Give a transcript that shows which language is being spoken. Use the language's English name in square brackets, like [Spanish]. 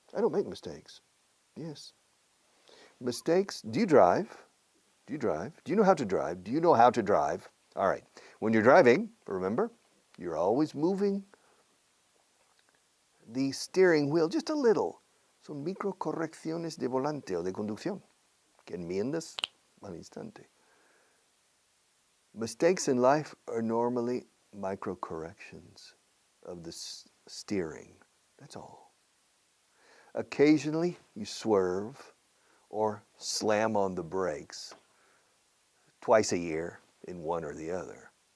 [English] I don't make mistakes. Yes. Mistakes. Do you drive? Do you drive? Do you know how to drive? Do you know how to drive? All right. When you're driving, remember, you're always moving the steering wheel just a little. [Spanish] Son microcorrecciones de volante o de conducción que enmiendas al instante. [English] Mistakes in life are normally microcorrections of the steering. That's all. Occasionally, you swerve or slam on the brakes twice a year in one or the other.